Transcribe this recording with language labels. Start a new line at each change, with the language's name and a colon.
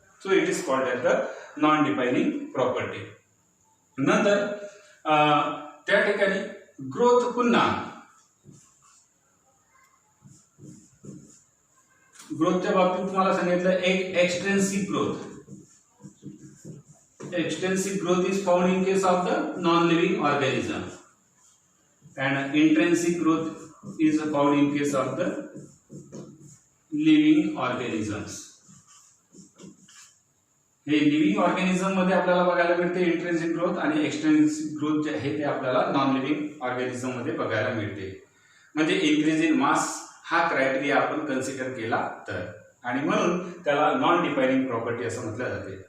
English: So it is called as the non defining property.
Marathi: नंतर त्या ठिकाणी ग्रोथ पुन्हा ग्रोथच्या बाबतीत तुम्हाला सांगितलं एक extensive growth.
English: Extensive growth is found in case of the non-living organism, and intrinsic growth is found in case of the living organisms.
Marathi: हे living organism मध्ये आपल्याला बघायला मिळते इंट्रिन्सिक ग्रोथ, आणि एक्सटेन्सिव्ह ग्रोथ जे आहे ते आपल्याला नॉन लिव्हिंग ऑर्गॅनिझम मध्ये बघायला मिळते. म्हणजे इन्क्रीज इन मास हा क्रायटेरिया आपण कन्सिडर केला तर, आणि म्हणून त्याला नॉन डिफाइनिंग प्रॉपर्टी असं म्हटलं जाते.